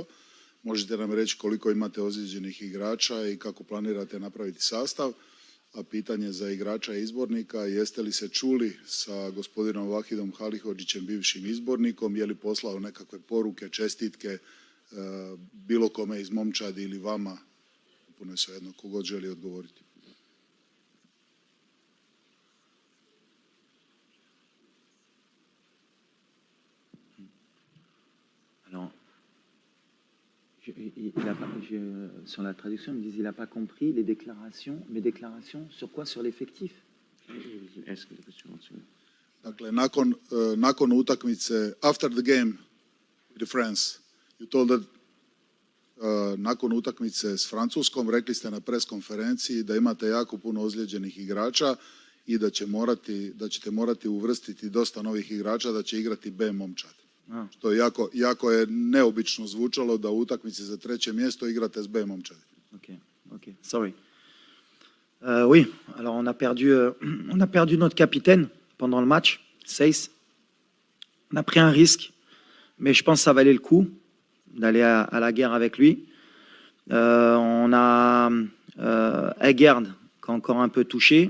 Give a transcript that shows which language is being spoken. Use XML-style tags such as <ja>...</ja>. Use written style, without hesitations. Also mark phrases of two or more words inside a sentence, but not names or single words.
<hr>Možete nam reći koliko imate ozlijeđenih igrača i kako planirate napraviti sastav? A pitanje za igrača i izbornika, jeste li se čuli sa gospodinom Vahidom Halihodžićem, bivšim izbornikom, je li poslao nekakve poruke, čestitke bilo kome iz momčadi ili vama? Puno je svejedno, kogod želi odgovoriti.</hr> <fr>Alors, sur la traduction, il me dit qu'il n'a pas compris mes déclarations sur quoi? Sur l'effectif.</fr> <hr>Dakle, nakon utakmice,</hr> <en>after the game with France, you told that</en> <hr>nakon utakmice s Francuskom, rekli ste na pres konferenciji da imate jako puno ozlijeđenih igrača i da ćete morati uvrstiti dosta novih igrača, da će igrati B momčad. Što jako je neobično zvučalo da u utakmici za 3. mjesto igrate s B momčadi.</hr> <en>Ok, sorry.</en> <fr>Oui, alors on a perdu notre capitaine pendant le match, Seyss. On a pris un risque, mais je pense que ça valait le coup d'aller à la guerre avec lui. On a Egerd qui est encore un peu touché.</fr>